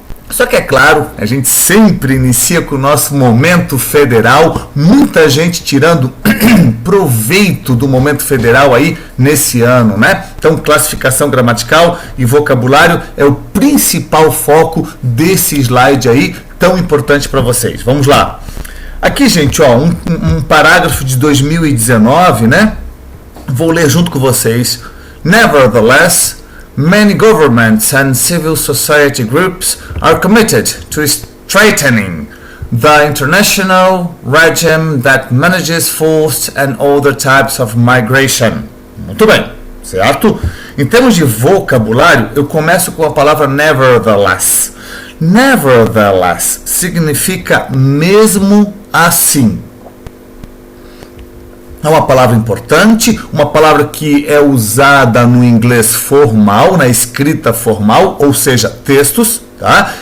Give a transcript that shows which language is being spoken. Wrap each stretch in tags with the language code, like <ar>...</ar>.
<pt>Só que é claro, a gente sempre inicia com o nosso momento federal, muita gente tirando proveito do momento federal aí nesse ano, né? Então, classificação gramatical e vocabulário é o principal foco desse slide aí, tão importante para vocês. Vamos lá. Aqui, gente, ó, um parágrafo de 2019, né? Vou ler junto com vocês.</pt> <en>Nevertheless, many governments and civil society groups are committed to strengthening the international regime that manages forced and other types of migration.</en> <pt>Muito bem, certo? Em termos de vocabulário, eu começo com a palavra nevertheless. Nevertheless significa mesmo assim. É uma palavra importante, uma palavra que é usada no inglês formal, na escrita formal, ou seja, textos, tá?</pt>